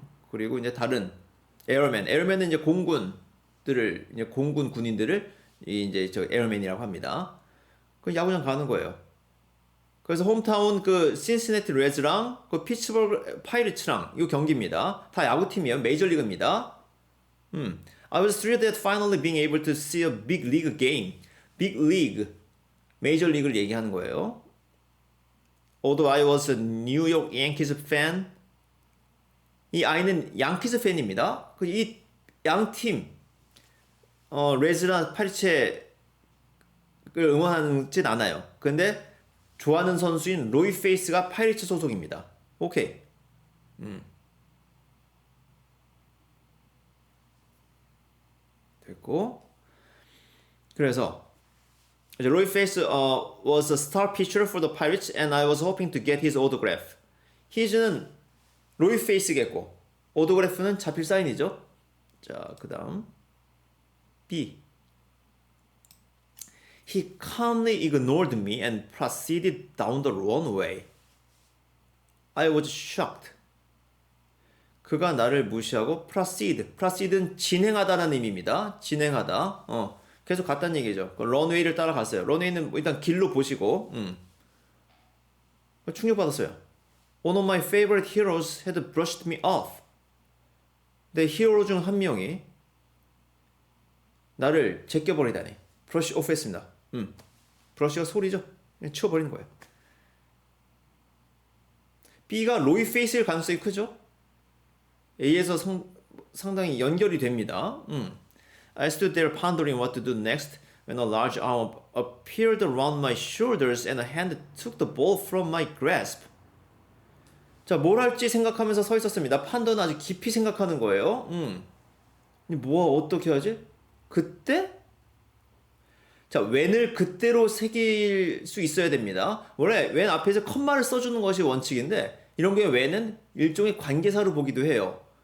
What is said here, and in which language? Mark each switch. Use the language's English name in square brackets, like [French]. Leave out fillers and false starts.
[Korean] 그리고 이제 다른 에어맨은 이제 공군들을 이제 공군 군인들을 이제 저 에어맨이라고 합니다. 그 야구장 가는 거예요. 그래서 홈타운 그 신시내티 레즈랑 그 피츠버그 파이리츠랑 이 경기입니다. 다 야구팀이에요. 메이저리그입니다. [English] I was thrilled at finally being able to see a big league game. [Korean] Big league, 메이저리그를 얘기하는 거예요. [English] Although I was a New York Yankees fan, [Korean] 이 아이는 양키스 팬입니다. 이 양팀 레즈나 파리체를 응원하진 않아요. 근데 좋아하는 선수인 로이 페이스가 파이리츠 소속입니다. 오케이. 됐고. 그래서 [English] 로이 페이스 was a star pitcher for the Pirates and I was hoping to get his autograph. [Korean] 히즈는 로이 페이스겠고 오토그래프는 자필 사인이죠. 자, 그 다음 B. [English] He calmly ignored me and proceeded down the runway. I was shocked. [Korean] 그가 나를 무시하고 proceed는 진행하다는 의미입니다. 진행하다. 계속 갔다는 얘기죠. 런웨이를 따라갔어요. 런웨이는 일단 길로 보시고 충격받았어요. [English] One of my favorite heroes had brushed me off. [Korean] 내 히어로 중 한 명이 나를 제껴버리다니. 브러쉬 오프 했습니다. 브러쉬가 소리죠? 그냥 치워버리는 거예요. B가 로이 페이스일 가능성이 크죠? A에서 상당히 연결이 됩니다. [English] I stood there pondering what to do next when a large arm appeared around my shoulders and a hand took the ball from my grasp. [Korean] 자, 뭘 할지 생각하면서 서 있었습니다. 판단은 아주 깊이 생각하는 거예요. 어떻게 하지? 그때? 자, when을 그때로 새길 수 있어야 됩니다. 원래 when 앞에서 컴마를 써주는 것이 원칙인데 이런 게 when은 일종의 관계사로 보기도 해요.